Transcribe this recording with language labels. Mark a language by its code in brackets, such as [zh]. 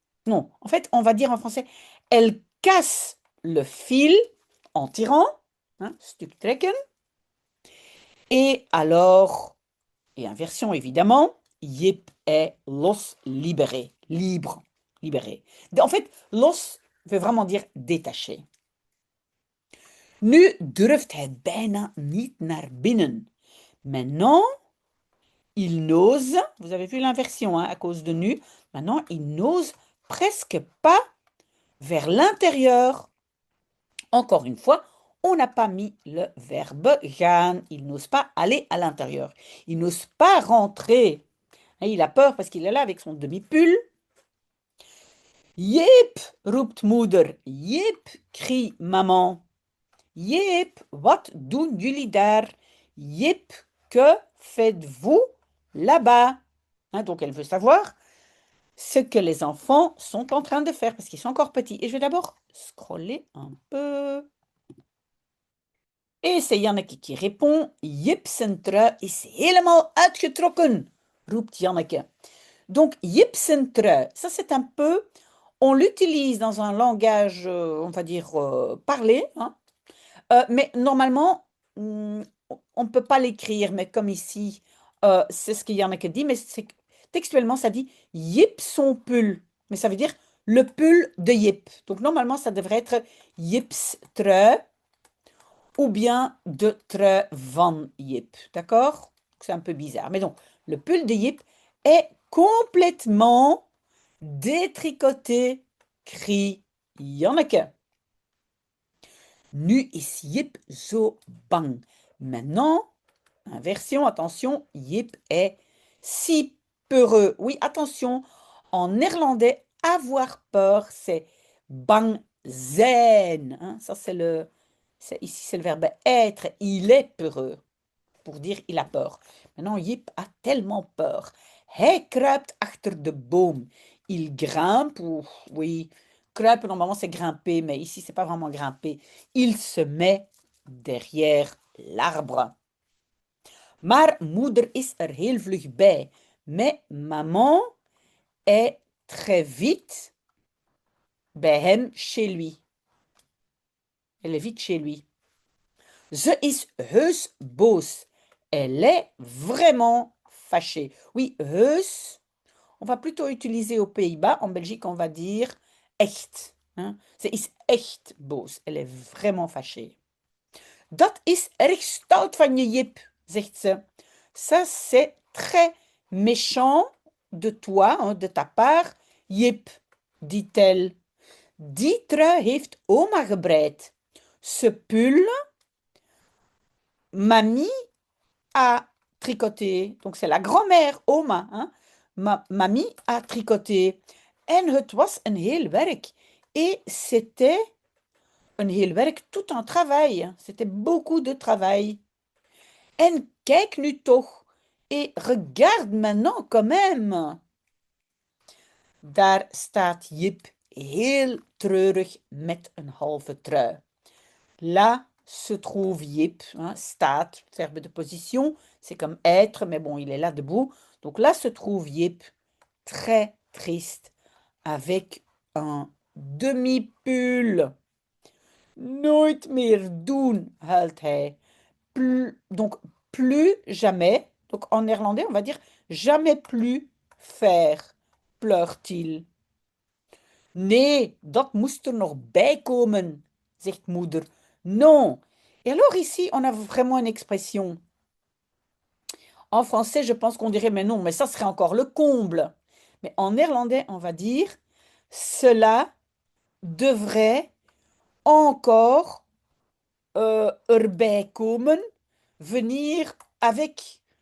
[fr] Non, en fait, on va dire en français, elle casse le fil en tirant. Hein, [nl] stuk trekken. [fr] Et alors, et inversion évidemment, Jip est los, libéré, libre, libéré. En fait, los veut vraiment dire détaché. [nl] Nu durft hij bijna niet naar binnen. [fr] Maintenant, il n'ose, vous avez vu l'inversion hein, à cause de nu, maintenant il n'ose presque pas vers l'intérieur. Encore une fois, on n'a pas mis le verbe gaan. Il n'ose pas aller à l'intérieur. Il n'ose pas rentrer. Il a peur parce qu'il est là avec son demi-pull. [nl] Jip, roept moeder. [fr] Jip, crie maman. [nl] Jip, wat doen jullie daar? [fr] Jip, que faites-vous là-bas? Hein, donc elle veut savoir ce que les enfants sont en train de faire parce qu'ils sont encore petits. Et je vais d'abord scroller un peu. Et c'est Janneke qui répond. [nl] Jip zijn trui is helemaal uitgetrokken, roept Janneke. [fr] Donc, Jip zijn trui, ça c'est un peu, on l'utilise dans un langage, on va dire, parlé, hein. Mais normalement, on ne peut pas l'écrire, mais comme ici, c'est ce que Janneke dit, mais textuellement, ça dit Jip son pull. Mais ça veut dire le pull de Jip. Donc, normalement, ça devrait être Jips trui ou bien de trui van Jip. D'accord? C'est un peu bizarre. Mais donc, le pull de Jip est complètement détricoté, crie Janneke. [nl] Nu is Jip zo bang. [fr] Maintenant, inversion, attention, Jip est si peureux. Oui, attention, en néerlandais, avoir peur, c'est bang zijn. Hein? Ça, ici, c'est le verbe être. Il est peureux, pour dire il a peur. Maintenant, Jip a tellement peur. [nl] Hij kruipt achter de boom. [fr] Il grimpe, ou oui, kruipen, normalement, c'est grimper, mais ici, c'est pas vraiment grimper. Il se met derrière l'arbre. [nl] Maar moeder is er heel vlug bij. [fr] Mais maman est très vite [nl] bij hem [fr] chez lui. Elle est vite chez lui. [nl] Ze is heus boos. [fr] Elle est vraiment fâchée. Oui, heus, on va plutôt utiliser aux Pays-Bas. En Belgique, on va dire echt. Hein? [nl] Ze is echt boos. [fr] Elle est vraiment fâchée. [nl] Dat is erg stout van je, Jip, zegt ze. [fr] Ça, c'est très méchant de toi, hein, de ta part, Jip, dit-elle. [nl] Die trui heeft oma gebreid. [fr] Ce pull, mamie a tricoté. Donc, c'est la grand-mère, oma. Hein? Mamie a tricoté. [nl] En het was een heel werk. [fr] Et c'était [nl] een heel werk, [fr] tout un travail. C'était beaucoup de travail. [nl] En kijk nu toch, [fr] et regarde maintenant quand même. [nl] Daar staat Jip heel treurig met een halve trui. [fr] Là se trouve Jip, hein, staat, verbe de position, c'est comme être, mais bon, il est là debout. Donc là se trouve Jip, très triste, avec un demi-pull. [nl] Nooit meer doen, huilt hij. [fr] Donc, plus jamais. Donc, en néerlandais, on va dire jamais plus faire, pleurt-il. [nl] Nee, dat moest er nog bij komen, zegt moeder. [fr] Non. Et alors ici, on a vraiment une expression. En français, je pense qu'on dirait, mais non, mais ça serait encore le comble. Mais en néerlandais, on va dire, cela devrait encore erbij komen, venir avec.